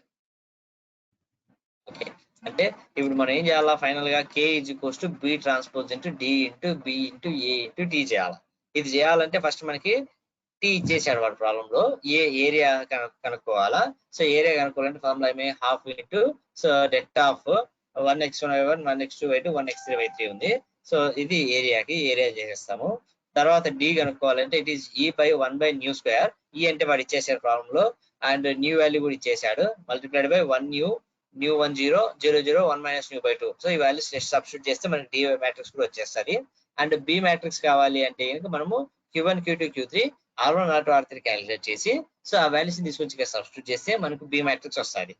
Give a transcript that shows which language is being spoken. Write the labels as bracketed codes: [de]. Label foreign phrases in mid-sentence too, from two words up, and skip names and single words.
[te] ఓకే. అంటే ఇప్పుడు మనం ఏం చేయాలా? ఫైనల్ గా [en] K is equals to B transpose into D into B into A into T [te] చేయాలి. ఇది చేయాలంటే ఫస్ట్ మనకి టీ ఇచ్చేసాడు వాడు ప్రాబ్లం లో. ఏ ఏరియా కనుక్కోవాలా. సో ఏరియా కనుక్కోవాలంటే ఫార్ములా ఏమే [en] half into so det of [te] 1x1y1 1x2y2 1x3y3 ఉంది. సో ఇది ఏరియాకి ఏరియా చేసేస్తాము. తర్వాత డి కనుక్కోవాలంటే [en] it is E by [te] 1/న్యూ². ఈ అంటే వాడు ఇచ్చేసాడు ప్రాబ్లం లో, అండ్ న్యూ వాల్యూ కూడా ఇచ్చేసాడు, [en] multiplied by [te] 1 న్యూ 1 0 0 0 1 - న్యూ/2. సో ఈ వాల్యూస్ సబ్స్టిట్యూట్ చేస్తే మనకి [en] D matrix [te] కూడా వచ్చేస్తుంది. అండ్ [en] B matrix [te] కావాలి అంటే కనుక మనము Q1 Q2 Q3 R1 R2 R3 క్యాలిక్యులేట్ చేసి సో ఆ వాల్యూస్ తీసుకొచ్చి సబ్స్టిట్యూట్ చేస్తే మనకు [en] B matrix [te] వస్తుంది.